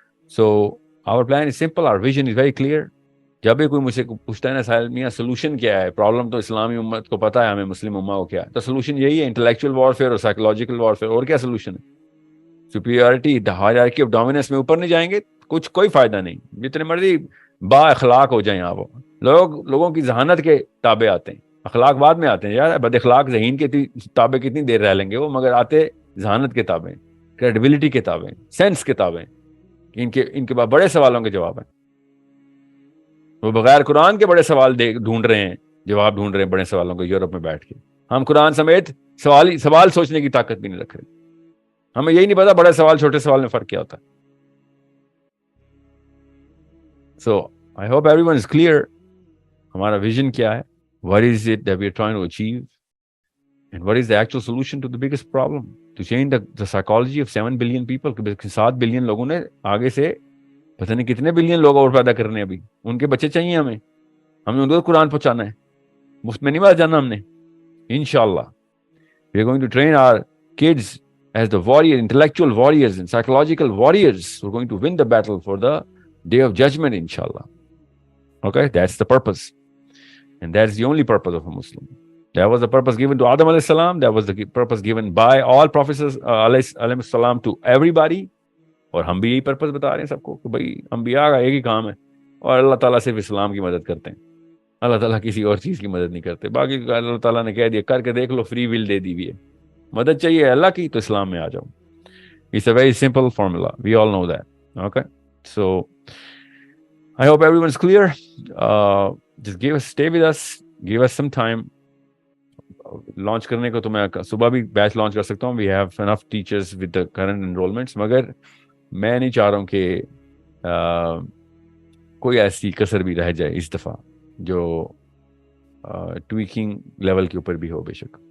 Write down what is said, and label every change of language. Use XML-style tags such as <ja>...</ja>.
<en>So our plan is simple, our vision is very clear.</en> <ur>جب بھی کوئی مجھ سے پوچھتا ہے نا ساحل میاں سولوشن کیا ہے, پرابلم تو اسلامی امت کو پتا ہے, ہمیں مسلم امہ کو کیا ہے, تو سولوشن یہی ہے, انٹلیکچوئل وارفیئر اور سائیکولوجیکل وارفیئر. اور کیا سولوشن ہے؟ سپیریورٹی, ہائرارکی آف ڈومیننس میں اوپر نہیں جائیں گے, کوئی فائدہ نہیں. جتنے مرضی با اخلاق ہو جائیں آپ, لوگوں کی ذہانت کے تابع آتے ہیں, اخلاق بعد میں آتے ہیں. یار بد اخلاق ذہین کے تابع کتنی دیر رہ لیں گے وہ, مگر آتے ذہانت کے تابع, کریڈیبلٹی کے تابع, سینس کے تابع. ان کے بعد بڑے سوالوں کے جواب ہیں. وہ بغیر قرآن کے بڑے سوال ڈھونڈ رہے ہیں, جواب ڈھونڈ رہے ہیں بڑے سوالوں کے یورپ میں بیٹھ کے. ہم قرآن سمیت سوال سوچنے کی طاقت بھی نہیں رکھ رہے. ہمیں یہی نہیں پتا بڑے سوال چھوٹے سوال میں فرق کیا ہوتا ہے.</ur> <en>So I hope every one is clear ہمارا vision کیا ہے, what is it that we are trying to achieve, and what is the actual solution to the biggest problem, to change the psychology of 7 billion people.</en> <ur>7 billion لوگوں نے آگے سے پتہ نہیں کتنے بلین لوگ اور پیدا کرنے, ابھی ان کے بچے چاہیے ہمیں ان کو قرآن پہنچانا ہے, مفت میں نہیں بات جانا ہم نے.</ur> <en>انشاءاللہ we are going to train our kids as the warrior, intellectual warriors and psychological warriors who are going to win the battle for the day of judgment, inshallah. Okay, that's the purpose, and that's the only purpose of a Muslim. That was the purpose given to Adam alayhi salam, that was the purpose given by all prophets alayhi salam to everybody.</en> <ur>اور ہم بھی یہی purpose بتا رہے ہیں سب کو کہ بھائی انبیاء کا ایک ہی کام ہے, اور اللہ تعالیٰ صرف اسلام کی مدد کرتے ہیں. اللہ تعالیٰ کسی اور چیز کی مدد نہیں کرتے. باقی اللہ تعالیٰ نے کہہ دیا کر کے دیکھ لو, فری ول دے دی ہوئی ہے. مدد چاہیے اللہ کی تو اسلام میں آ جاؤ.</ur> <en>It's a very simple formula, we all know that. Okay, so I hope everyone's clear. Just stay with us, give us some time.</en> <ur>Launch کرنے کو تو میں صبح بھی بیچ لانچ کر سکتا ہوں.</ur> <en>we have enough teachers with the current enrolments,</en> <ur>مگر میں نہیں چاہ رہا ہوں کہ کوئی ایسی کسر بھی رہ جائے اس دفعہ جو ٹویکنگ لیول کے اوپر بھی ہو بے شک.</ur>